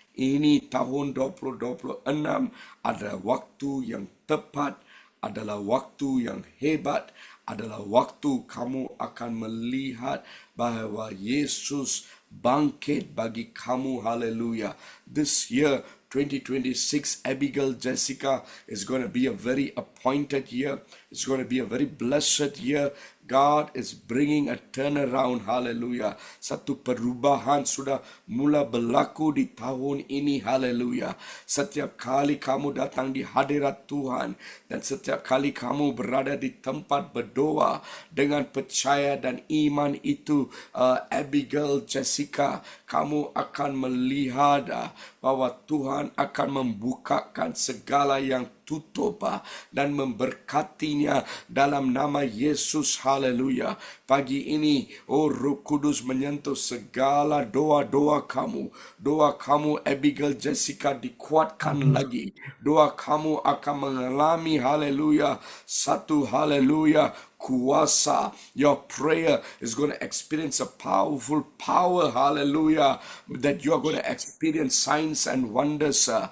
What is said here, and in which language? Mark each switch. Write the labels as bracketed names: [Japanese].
[Malay] Ini tahun 2026 adalah waktu yang tepat, adalah waktu yang hebat, adalah waktu kamu akan melihat bahwa Yesus bangkit bagi kamu, haleluya. [English] This year 2026, Abigail Jessica, is going to be a very appointed year. It's going to be a very blessed year. God is bringing a turnaround, [Malay] haleluya. Satu perubahan sudah mula berlaku di tahun ini, haleluya. Setiap kali kamu datang di hadirat Tuhan dan setiap kali kamu berada di tempat berdoa dengan percaya dan iman itu, Abigail Jessica Jessica, kamu akan melihat bahwa Tuhan akan membukakan segala yang tutup dan memberkatinya dalam nama Yesus. Haleluya. Pagi ini, Roh Kudus menyentuh segala doa-doa kamu. Doa kamu, Abigail Jessica, dikuatkan lagi. Doa kamu akan mengalami, haleluya, satu haleluya, kuasa. [English] Your prayer is going to experience a powerful power, hallelujah, that you are going to experience signs and wonders.